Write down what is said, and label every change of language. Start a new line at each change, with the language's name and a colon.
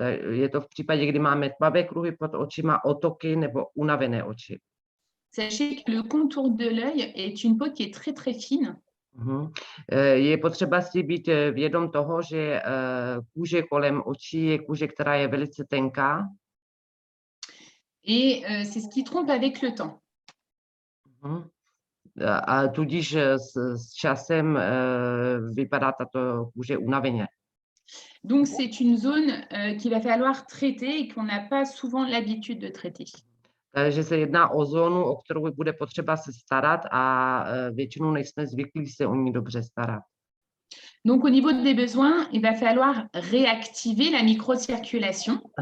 Czech: Je to v případě, kdy máme tmavé kruhy pod očima, otoky nebo unavené oči.
French: Sachez que le contour de l'œil est une peau qui est très très fine.
Czech: Je potřeba si být vědom toho, že kůže kolem očí je kůže, která je velice tenká.
French: Et c'est ce qui trompe avec le temps.
Czech: A tudíž s časem vypadá tato kůže unaveně.
French: Donc c'est une zone qu'il va falloir traiter et qu'on n'a pas souvent l'habitude de traiter.
Czech: Takže se jedná o zónu, o kterou bude potřeba se starat a většinou nejsme zvyklí se o ní dobře starat.
French: Donc au niveau des besoins, il va falloir réactiver la microcirculation.